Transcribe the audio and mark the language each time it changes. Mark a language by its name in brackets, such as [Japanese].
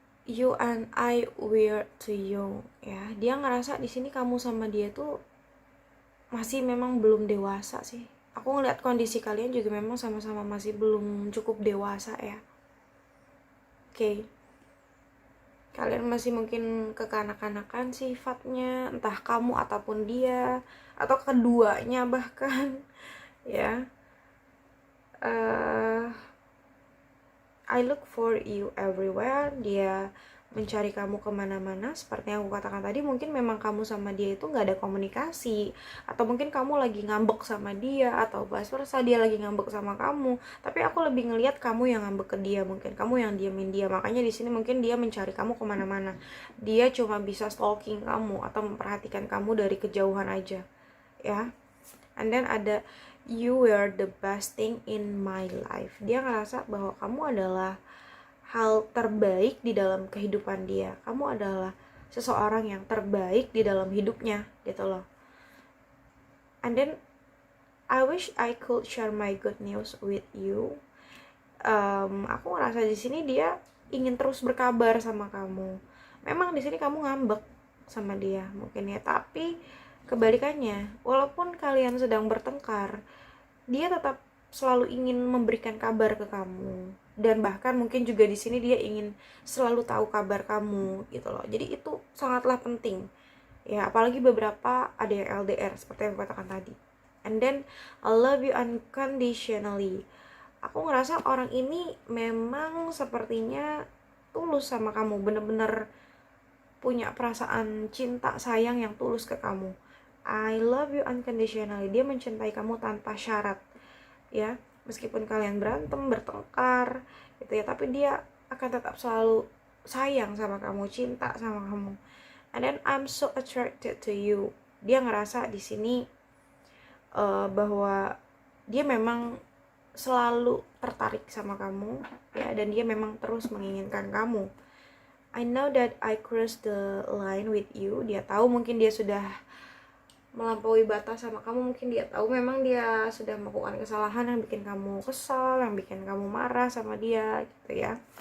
[English] You and I were too young ya. [Indonesian] Dia ngerasa di sini kamu sama dia tuh masih memang belum dewasa sih. Aku ngeliat kondisi kalian juga memang sama-sama masih belum cukup dewasa ya. Oke. Kalian masih mungkin kekanak-kanakan sifatnya, entah kamu ataupun dia, atau keduanya bahkan ya. [English] I look for you everywhere. [Indonesian] Dia mencari kamu kemana-mana. Seperti yang aku katakan tadi, mungkin memang kamu sama dia itu gak ada komunikasi, atau mungkin kamu lagi ngambek sama dia, atau vice versa, dia lagi ngambek sama kamu. Tapi aku lebih ngelihat kamu yang ngambek ke dia, mungkin kamu yang diemin dia. Makanya di sini mungkin dia mencari kamu kemana-mana. Dia cuma bisa stalking kamu atau memperhatikan kamu dari kejauhan aja ya. [English] And then ada you were the best thing in my life. [Indonesian] Dia ngerasa bahwa kamu adalah hal terbaik di dalam kehidupan dia. Kamu adalah seseorang yang terbaik di dalam hidupnya gitu loh. [English] And then I wish I could share my good news with you. [Indonesian] Aku ngerasa di sini dia ingin terus berkabar sama kamu. Memang di sini kamu ngambek sama dia mungkin ya, tapi kebalikannya, walaupun kalian sedang bertengkar, dia tetap selalu ingin memberikan kabar ke kamu. Dan bahkan mungkin juga di sini dia ingin selalu tahu kabar kamu gitu loh. Jadi itu sangatlah penting ya, apalagi beberapa ada yang LDR seperti yang aku katakan tadi. [English] And then I love you unconditionally. [Indonesian] Aku ngerasa orang ini memang sepertinya tulus sama kamu, bener-bener punya perasaan cinta sayang yang tulus ke kamu. [English] I love you unconditionally. [Indonesian] Dia mencintai kamu tanpa syarat ya. Meskipun kalian berantem, bertengkar gitu ya, tapi dia akan tetap selalu sayang sama kamu, cinta sama kamu. [English] And then I'm so attracted to you. [Indonesian] Dia ngerasa di sini bahwa dia memang selalu tertarik sama kamu ya, dan dia memang terus menginginkan kamu. [English] I know that I crossed the line with you. [Indonesian] Dia tahu mungkin dia sudah melampaui batas sama kamu, mungkin dia tahu memang dia sudah melakukan kesalahan yang bikin kamu kesal, yang bikin kamu marah sama dia gitu ya.